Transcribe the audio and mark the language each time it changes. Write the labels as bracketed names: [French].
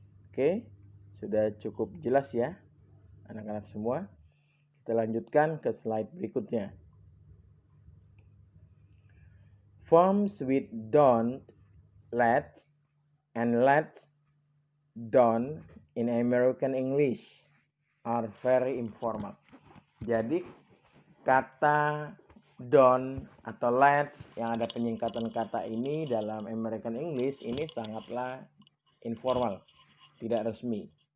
[Indonesian] Oke, sudah cukup jelas ya anak-anak semua. Kita lanjutkan ke slide berikutnya. [English] Forms with don't, let, and let's, don't in American English are very informal. [Indonesian] Jadi kata don't atau let's yang ada penyingkatan kata ini dalam American English ini sangatlah informal, tidak resmi.